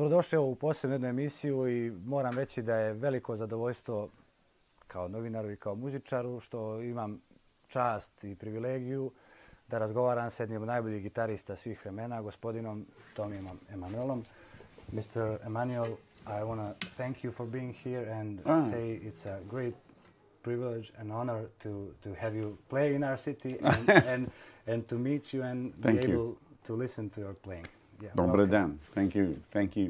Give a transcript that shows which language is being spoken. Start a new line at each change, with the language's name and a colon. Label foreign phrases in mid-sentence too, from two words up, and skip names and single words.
Serbian: došli u posebnu jednu emisiju i moram reći da je veliko zadovoljstvo kao novinaru i kao muzičaru što imam čast i privilegiju da razgovaram s jednim od najboljih gitarista svih vremena, gospodinom Tomijom Emanuelom.
English: Mr. Emmanuel, I want to thank you for being here and say it's a great privilege and honor to have you play in our city and to meet you and be able to listen to your playing. Yeah,
Serbian: Dobar dan.
English: Thank you. Thank you.